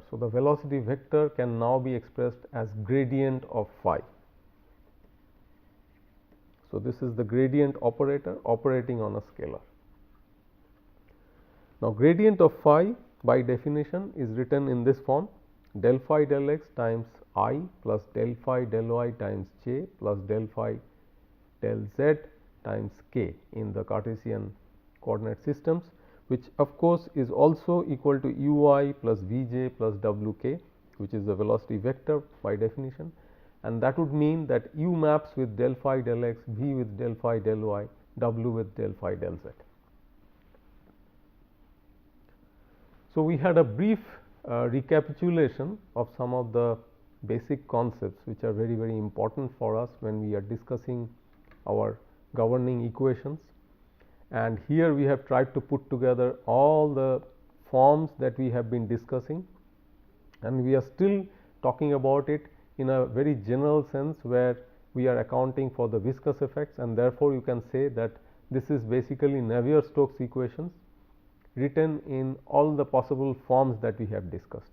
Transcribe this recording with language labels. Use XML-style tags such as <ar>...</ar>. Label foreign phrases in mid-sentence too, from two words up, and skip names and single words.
<en>So, the velocity vector can now be expressed as gradient of phi. So, this is the gradient operator operating on a scalar. Now, gradient of phi by definition is written in this form: del phi del x times I plus del phi del y times j plus del phi del z times k in the Cartesian coordinate systems, which of course is also equal to u I plus v j plus w k, which is the velocity vector by definition, and that would mean that u maps with del phi del x, v with del phi del y, w with del phi del z. So, we had a brief recapitulation of some of the basic concepts which are very, very important for us when we are discussing our governing equations, and here we have tried to put together all the forms that we have been discussing, and we are still talking about it in a very general sense, where we are accounting for the viscous effects, and therefore, you can say that this is basically Navier-Stokes equations written in all the possible forms that we have discussed.</en>